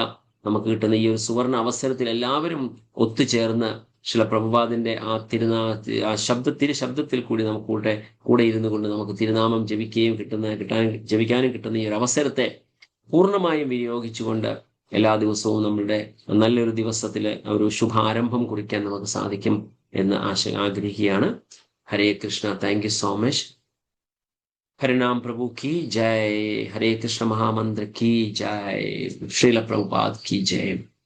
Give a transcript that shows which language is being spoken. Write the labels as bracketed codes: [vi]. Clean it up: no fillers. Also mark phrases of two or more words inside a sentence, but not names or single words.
[ml] നമുക്ക് കിട്ടുന്ന ഈ ഒരു സുവർണ അവസരത്തിൽ എല്ലാവരും ഒത്തുചേർന്ന് ശ്രീല പ്രഭുപാദിന്റെ ആ ശബ്ദത്തിൽ കൂടി നമുക്ക് കൂടെ ഇരുന്നു കൊണ്ട് നമുക്ക് തിരുനാമം ജപിക്കാനും കിട്ടുന്ന ഈ ഒരു അവസരത്തെ പൂർണ്ണമായും വിനിയോഗിച്ചുകൊണ്ട് എല്ലാ ദിവസവും നമ്മളുടെ നല്ലൊരു ദിവസത്തില് ഒരു ശുഭാരംഭം കുറിക്കാൻ നമുക്ക് സാധിക്കും എന്ന് ആഗ്രഹിക്കുകയാണ്. [hi] हरे कृष्ण. [en] thank you so much. [hi] ഹരിനാം പ്രഭു की जय, हरे कृष्ण महामंत्र की जय, श्रील प्रभुपाद की जय.